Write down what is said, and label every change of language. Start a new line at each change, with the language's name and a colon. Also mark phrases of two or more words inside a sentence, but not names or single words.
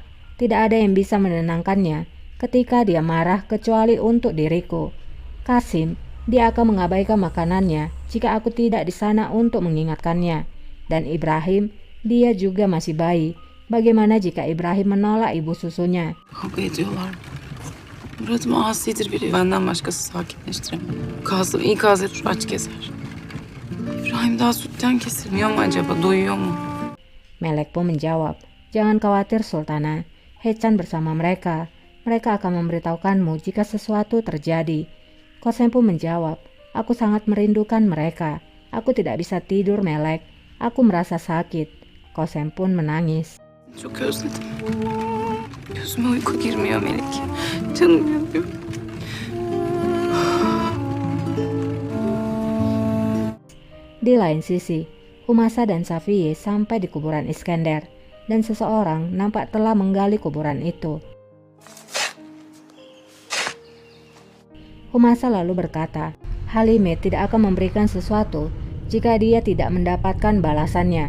Indonesian: Tidak ada yang bisa menenangkannya ketika dia marah kecuali untuk diriku. Kasim, dia akan mengabaikan makanannya jika aku tidak di sana untuk mengingatkannya. Dan Ibrahim, dia juga masih bayi. Bagaimana jika Ibrahim menolak ibu susunya?"
Turkish: Kavga ediyorlar. Murat'ım asidir biri. Benden başkası sakinleştiremem. Kasım ikaz et, aç keser. İbrahim daha sütten kesilmiyor mu acaba? Doyuyor mu?
Indonesian: Melek pun menjawab, "Jangan khawatir, Sultana. Hechan bersama mereka. Mereka akan memberitahukanmu jika sesuatu terjadi." Kosem pun menjawab, "Aku sangat merindukan mereka. Aku tidak bisa tidur, Melek. Aku merasa sakit." Kosem pun menangis.
Turkish: Çok özledim. Gözüme uyku girmiyor Melek. Canım yanıyor.
Indonesian: Di lain sisi, Humasa dan Safiye sampai di kuburan Iskandar dan seseorang nampak telah menggali kuburan itu. Humasa lalu berkata, "Halime tidak akan memberikan sesuatu jika dia tidak mendapatkan balasannya.